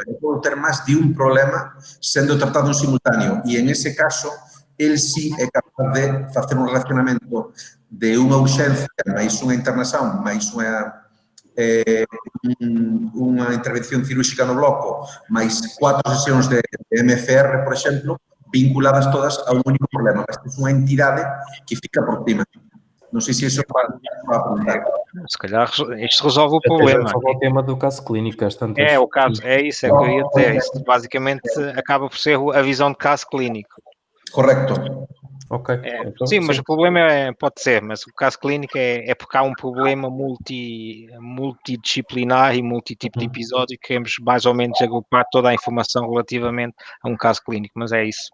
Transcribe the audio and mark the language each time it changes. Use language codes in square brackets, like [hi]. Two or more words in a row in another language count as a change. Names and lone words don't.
[gl] Eu podo ter máis de un problema sendo tratado en simultáneo e, en ese caso, el sí é capaz de facer un relacionamento de unha urxencia máis unha internación, máis unha intervención cirúrxica no bloco, máis 4 sesións de MFR, por exemplo, vinculadas todas a un único problema. Esta é unha entidade que fica por cima. Non sei se iso para apuntar. [pt] Se calhar isto resolve o problema. Resolve o tema do caso clínico. É o caso, é isso, é o que eu ia dizer. Isto basicamente acaba por ser a visão de caso clínico. Correcto. Ok. Sim, mas o problema pode ser, mas o caso clínico é porque há um problema multidisciplinar e multitipo de episódio e queremos mais ou menos agrupar toda a informação relativamente a um caso clínico, mas é isso.